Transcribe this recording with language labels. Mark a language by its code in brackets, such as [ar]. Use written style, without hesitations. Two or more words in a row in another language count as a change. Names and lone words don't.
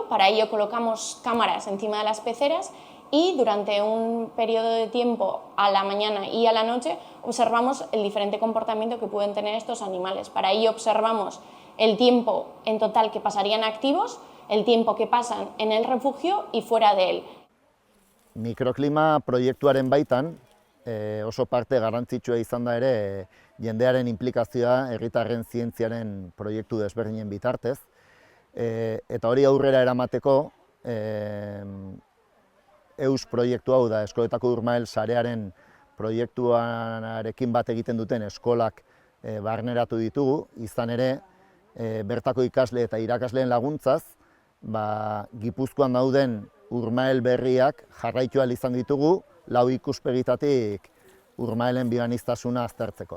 [es] Para ello colocamos cámaras encima de las peceras y durante un periodo de tiempo a la mañana y a la noche observamos el diferente comportamiento que pueden tener estos animales. Para ello observamos el tiempo en total que pasarían activos, el tiempo que pasan en el refugio y fuera de él. [eu] Mikroklima proiektuaren baitan, oso parte garrantzitsua izan da ere jendearen implikazioa herritarren zientziaren proiektu desberdinen bitartez. Eta hori aurrera eramateko EUS proiektu hau da, Eskoletako Urmael sarearen proiektuarekin bat egiten duten eskolak barneratu ditugu, izan ere bertako ikasle eta irakasleen laguntzaz, Gipuzkoan dauden urmael berriak jarraitu ahal izan ditugu, 4 ikuspegitatik urmaelen bioaniztasuna aztertzeko.